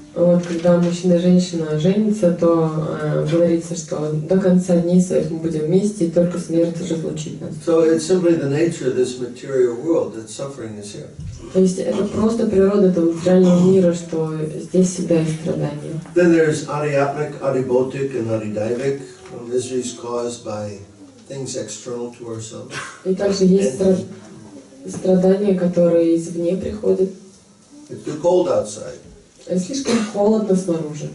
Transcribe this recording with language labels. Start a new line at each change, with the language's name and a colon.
Russian: Вот, когда мужчина и женщина женятся, то говорится, что до конца дней своих мы будем вместе, и только смерть разлучит нас.
English: So it's simply the nature of this material world that suffering is here.
Russian: То есть это просто природа этого материального мира, что здесь всегда есть страдания.
English: Then there's adiapnic, adibhotic, and adidaivik, miseries caused by things external to ourselves.
Russian: И также есть страдания, которые извне приходят.
English: It's too cold outside.
Russian: Слишком холодно снаружи.